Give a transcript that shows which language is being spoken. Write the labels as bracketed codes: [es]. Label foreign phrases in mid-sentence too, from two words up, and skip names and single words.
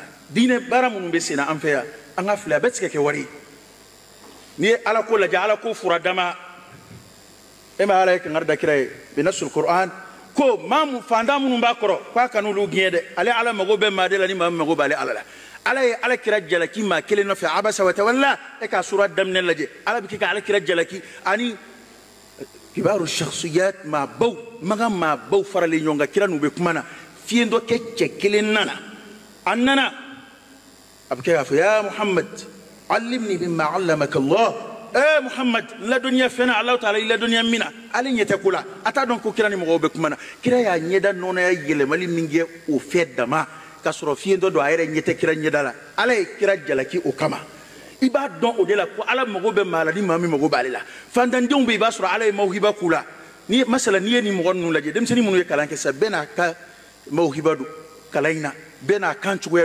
[bm] diinɛ baara minnu bɛ sen na an fɛ yan an ka filɛ a bɛ se ka kɛ wari ye n'i ye ala ko lajɛ ala ko fura dama e ma ala ye kankari da kira ye binasul Qur'an ko maa mun fantan minnu b'a kɔrɔ k'a ka n'olu gɛn dɛ ale ala mago bɛ maa de la ni maa min mago b'ale ala la ala ye ala kira jalaki maa kelen nɔfɛ [ar] عبس وتولى [bm] e ka sura daminɛ lajɛ ala bɛ kɛ ka ala kira jalaki ani [ar] كبار الشخصيات [bm] maa baw maga maa baw faralen ɲɔgɔn kan kira n'u bɛ kuma na fiɲɛ dɔ kɛ cɛ kelen nana an nana a bɛ kɛ k'a fɔ [ar] يا محمد علمني مما علمك الله [bm] Muhammad ladɔnniya fɛn na Alahu taala i ladɔnniya min na ale ɲɛ tɛ ko la a t'a dɔn ko kira ni mɔgɔw bɛ kuma na kira y'a ɲɛda nɔnɔya yɛlɛmali min kɛ o fɛ dama ka sɔrɔ fiɲɛ dɔ don a yɛrɛ ɲɛ tɛ kira ɲɛda la ala ye kira jalaki o kama i b'a dɔn o de la ko ala mago bɛ maa la ni maa min mago b'ale la fantandenw bɛ i b'a sɔrɔ ala ye mawhiba k'u la ni masala n'i ye nin mɔgɔ ninnu lajɛ denmisɛnnin minnu ye kalan kɛ sa bɛɛ n'a ka mawhiba don kalan in na bɛɛ n'a kan cogoya